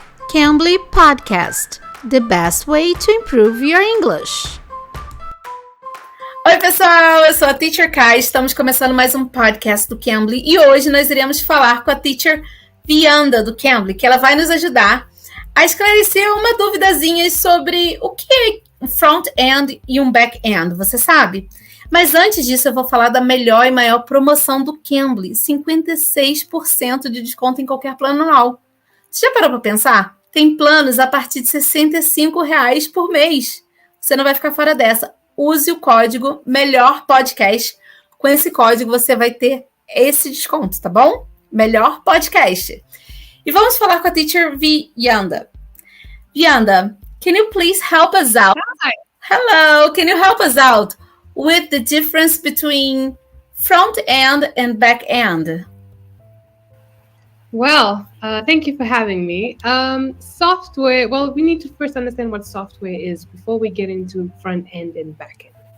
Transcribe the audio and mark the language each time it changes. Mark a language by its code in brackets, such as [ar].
[en] Cambly Podcast, the best way to improve your English. [pt] Oi pessoal, eu sou a Teacher Kai, estamos começando mais um podcast do Cambly e hoje nós iremos falar com a Teacher Vianda do Cambly, que ela vai nos ajudar a esclarecer uma duvidazinha sobre o que é um front-end e um back-end, você sabe? Mas antes disso eu vou falar da melhor e maior promoção do Cambly, 56% de desconto em qualquer plano anual. Você já parou para pensar? Tem planos a partir de R$ 65 por mês. Você não vai ficar fora dessa. Use o código MELHORPODCAST. Com esse código você vai ter esse desconto, tá bom? Melhor podcast. E vamos falar com a Teacher Vianda. [en] Vianda, can you please help us out? Hi. Hello, can you help us out with the difference between front end and back end? Well, thank you for having me. Software, well, we need to first understand what software is before we get into front end and back end.